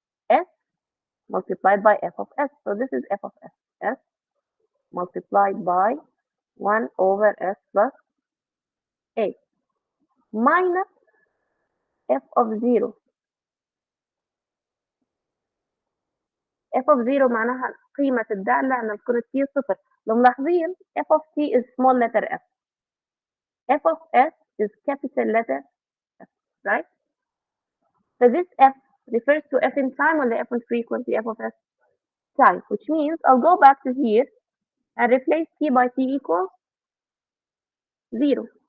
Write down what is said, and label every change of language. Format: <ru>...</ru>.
<en>S multiplied by f of s. So this is f of s. S multiplied by 1 over s plus a minus f of 0.</en> <ar>f of 0 معناها قيمة الدالة عند تكون t صفر. لو ملاحظين</ar> <en>f of t is small letter f. f of s is capital letter f, right? So this f refers to f in time or the f in frequency, f of s time, which means I'll go back to here and replace t by t equals 0.</en>